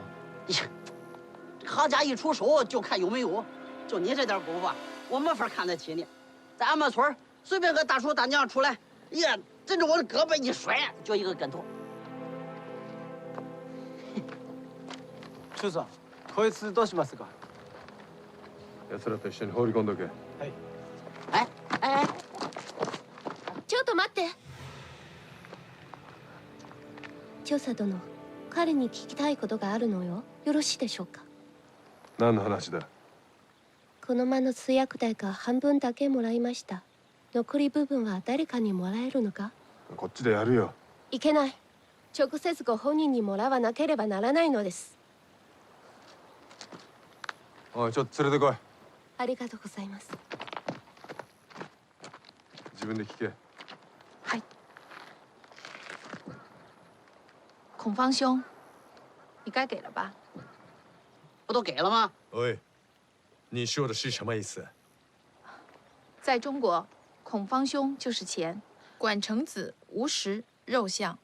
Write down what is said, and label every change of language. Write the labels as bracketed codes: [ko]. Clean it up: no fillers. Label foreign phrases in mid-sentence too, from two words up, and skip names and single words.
[zh] 行家一出手就看有没有，就你这点功夫啊，我没法看得起你。在俺们村随便个大叔大娘出来，哎呀，枕着我的胳膊一甩，就一个跟头。 [ja] 中さん、こいつどうしますか？奴らと一緒に放り込んどけ。はい。哎，ちょっと待って。調査殿、彼に聞きたいことがあるのよ。よろしいでしょうか？何の話だ？この間の通訳代が半分だけもらいました。残り部分は誰かにもらえるのか？こっちでやるよ。いけない。直接ご本人にもらわなければならないのです。おい、ちょっと連れてこい。ありがとうございます。自分で聞け。はい。 [zh] 孔方兄，你该给了吧？不都给了吗？喂，你说的是什么意思？在中国，孔方兄就是钱，管成子无实肉相。